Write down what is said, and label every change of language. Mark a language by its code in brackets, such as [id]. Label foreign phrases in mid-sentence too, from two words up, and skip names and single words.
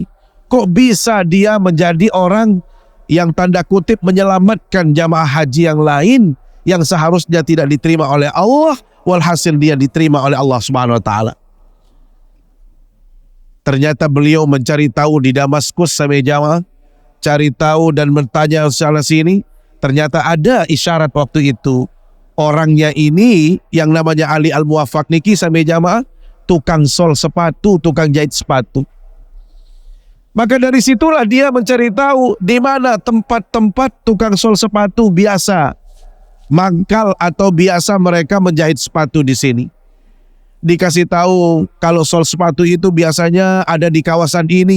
[id] Kok bisa dia menjadi orang yang tanda kutip menyelamatkan jamaah haji yang lain yang seharusnya tidak diterima oleh Allah, walhasil dia diterima oleh Allah Subhanahu wa taala. Ternyata beliau mencari tahu di Damaskus sampai jamaah, cari tahu dan bertanya sana sini, ternyata ada isyarat waktu itu. Orangnya ini yang namanya Ali Al-Muwaffaq niki sampai jamaah, tukang sol sepatu, tukang jahit sepatu. Maka dari situlah dia mencari tahu di mana tempat-tempat tukang sol sepatu biasa mangkal atau biasa mereka menjahit sepatu di sini. Dikasih tahu kalau sol sepatu itu biasanya ada di kawasan ini.